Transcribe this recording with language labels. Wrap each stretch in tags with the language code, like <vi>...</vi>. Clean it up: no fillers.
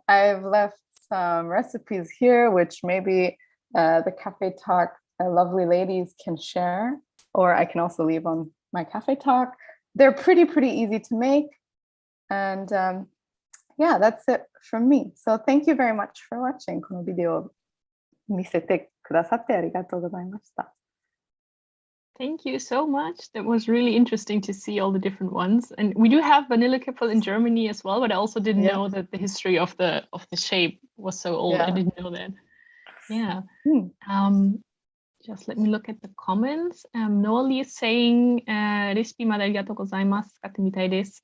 <en>I've left some recipes here, which maybe the Cafe Talk lovely ladies can share, or I can also leave on my Cafe Talk. They're pretty easy to make. And yeah, that's it from me. So thank you very much for watching.</en> <ja>このビデオを見せてくださってありがとうございました。</ja> <en>Thank you so much. That was really interesting to see all the different ones. And we do have Vanillekipferl in Germany as well, but I also didn't know that the history of the shape was so old. I didn't know that. Yeah. Just let me look at the comments. Noali is saying,</en> <ja>"Recipe ma arigatou gozaimasu, skatte mitai desu."</ja>